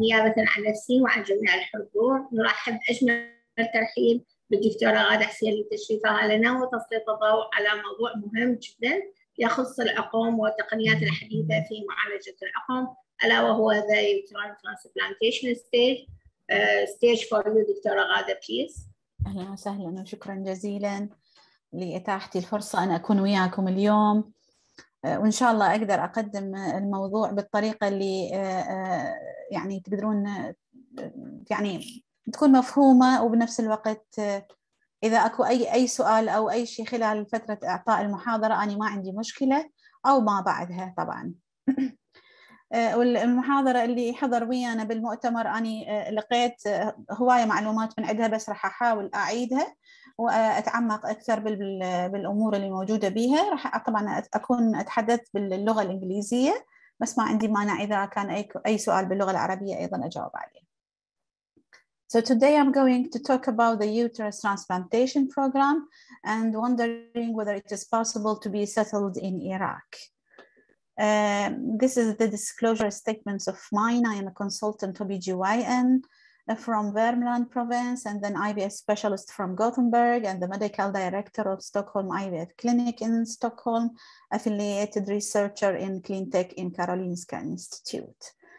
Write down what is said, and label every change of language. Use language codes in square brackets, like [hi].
[ar] نيابة عن نفسي وعن جميع الحضور نرحب أجمل الترحيب بالدكتورة غادة حسين لتشريفها لنا وتسليط الضوء على موضوع مهم جدا يخص العقم والتقنيات الحديثة في معالجة العقم، ألا وهو [en] the Uterine transplantation stage. Stage for you, دكتورة غادة, please. [ar] أهلا وسهلا وشكرا جزيلا لإتاحتي الفرصة أن أكون وياكم اليوم، وإن شاء الله أقدر أقدم الموضوع بالطريقة اللي يعني تقدرون يعني تكون مفهومة، وبنفس الوقت إذا أكو أي سؤال أو أي شيء خلال فترة إعطاء المحاضرة أنا ما عندي مشكلة، أو ما بعدها طبعا. والمحاضرة اللي حضر ويانا بالمؤتمر أنا لقيت هواية معلومات من عندها، بس راح أحاول أعيدها وأتعمق أكثر بالأمور اللي موجودة بيها. راح طبعا أكون أتحدث باللغة الإنجليزية، بس ما عندي مانع إذا كان أي سؤال باللغة العربية أيضا أجاوب عليه. [en] So today I'm going to talk about the uterus transplantation program and wondering whether it is possible to be settled in Iraq. This is the disclosure statements of mine. I am a consultant OBGYN from Värmland province, and then IVF specialist from Gothenburg, and the medical director of Stockholm IVF Clinic in Stockholm, affiliated researcher in Cleantech in Karolinska Institute.